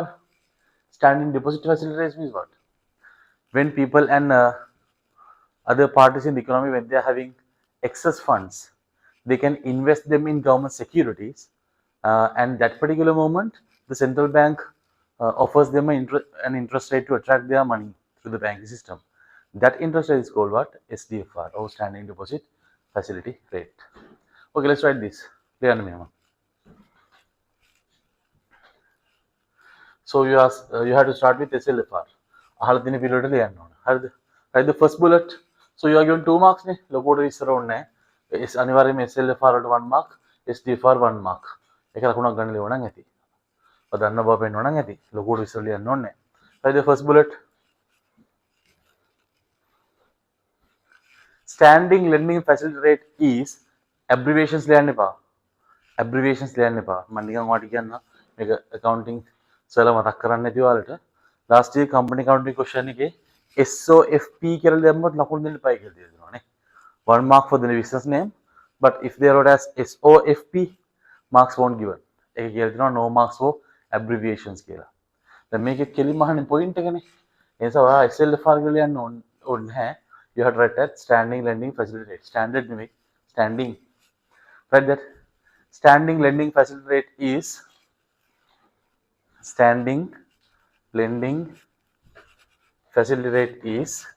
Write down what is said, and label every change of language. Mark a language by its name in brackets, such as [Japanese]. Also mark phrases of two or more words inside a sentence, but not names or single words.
[English] Standing deposit facility rate means what? When people and other parties in the economy, when they are having excess funds, they can invest them in government securities, and that particular moment, the central bank offers them an interest rate to attract their money through the banking system. That interest rate is called what? SDFR, or standing deposit facility rate. Okay, let's write this. Clear on me, ma'am. So you have to start with SLFR. [Sinhala] අහලා තියෙන පිළිවෙලට ලියන්න ඕන. හරිද? [English] Write the first bullet. So you are given 2 marks [Sinhala] නේ. ලොකුවට ඉස්සර ඕනේ නැහැ. අනිවාර්යයෙන්ම SLFR වලට 1 mark, SDFR 1 mark. ඒක ලකුණක් ගන්න ලියව නම් ඇති. ඔය දන්න බව පෙන්වන්න නම් ඇති. ලොකුවට ඉස්සර ලියන්න ඕනේ නැහැ. [English] Write the first bullet. Standing lending facility rate is abbreviations [Sinhala] ලියන්න එපා. Abbreviations ලියන්න එපා. මම නිකන් ඔයාලට කියන්න මේක accounting සරල මතක් කරන්න නැති ඔයාලට. Last year [English] company accounting question [Sinhala] එකේ SOFP කියලා දැම්මොත් ලකුණු දෙන්න එපා කියලා තියෙනවා නේ. [English] 1 mark for the business name, but if they wrote as SOFP, marks won't given. [Sinhala] ඒක කියලා තියෙනවා [English] no marks for abbreviations [Sinhala] කියලා. දැන් මේකේ කෙලින්ම අහන්නේ point එකනේ. ඒ නිසා ඔයා SLFR කියලා ලියන්න ඕනේ නැහැ. [English] You have to write that standing lending facility rate. Standard නෙමෙයි. Standing. Write that. Standing lending facility rate is standing lending facility rate is